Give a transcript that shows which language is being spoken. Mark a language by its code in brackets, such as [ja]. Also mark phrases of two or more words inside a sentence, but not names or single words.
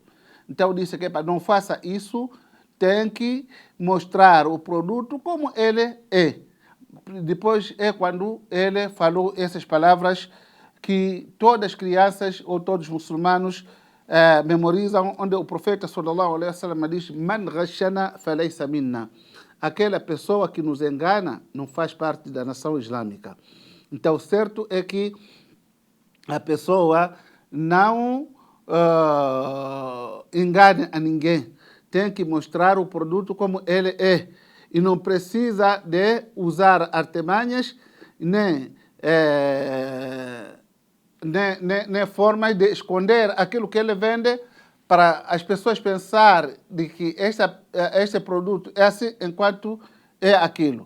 [pt] Então disse que não faça isso, tem que mostrar o produto como ele é. Depois é quando ele falou essas palavras que todas as crianças ou todos os muçulmanos memorizam, onde o profeta [ar] صلى الله عليه وسلم [pt] diz: [ar] "من غشنا فليس منا". [pt] Aquela pessoa que nos engana não faz parte da nação islâmica. Então, o certo é que a pessoa não engane a ninguém. Tem que mostrar o produto como ele é. E não precisa de usar artimanhas nem formas de esconder aquilo que ele vende para as pessoas pensar de que este produto é assim enquanto é aquilo.